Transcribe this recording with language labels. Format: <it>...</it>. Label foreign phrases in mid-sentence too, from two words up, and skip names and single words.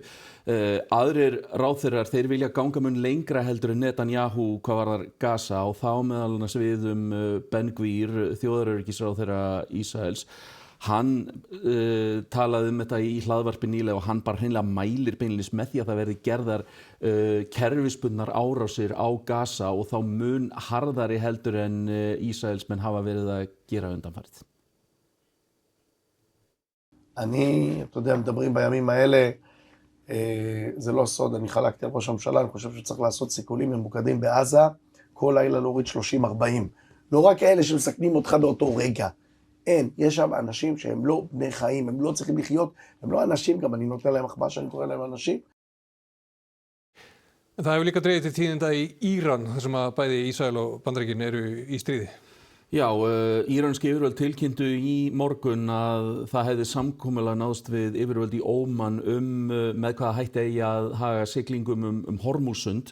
<is>Aðrir ráðherrar, þeir vilja ganga mun lengra heldur en Netanyahu hvað varðar Gaza og þá meðal annars við Ben Gvir, þjóðaröryggisráðherra Ísraels. Hann talaði þetta í hlaðvarpi nýlega og hann bara hreinlega mælir beinlínis með því að það verði gerðar kerfisbundnar árásir á Gaza og þá mun harðari heldur en Ísraelsmenn hafa verið að gera undanfarið.</is> <he>אתה יודע, מדברים בימים האלה, זה לא סוד, אני חלקתי על ראש הממשלה, אני חושב שצריך לעשות סיכולים ממוקדים בעזה, כל לילה להוריד 30-40. לא רק אלה שמסכנים אותך באותו רגע. אין, יש שם אנשים שהם לא בני חיים, הם לא צריכים לחיות, הם לא אנשים, גם אני נותן להם מחמאה שאני קורא להם אנשים.</he> <is>Það hefur líka dregið til tíðinda í Íran, þar sem að bæði Ísrael og Bandaríkin eru í stríði. Já, íranski yfirvöld tilkynntu í morgun að það hefði samkomulag náðst við yfirvöld í Óman með hvaða hætti eigi að haga siglingum Hormúzsund.</is>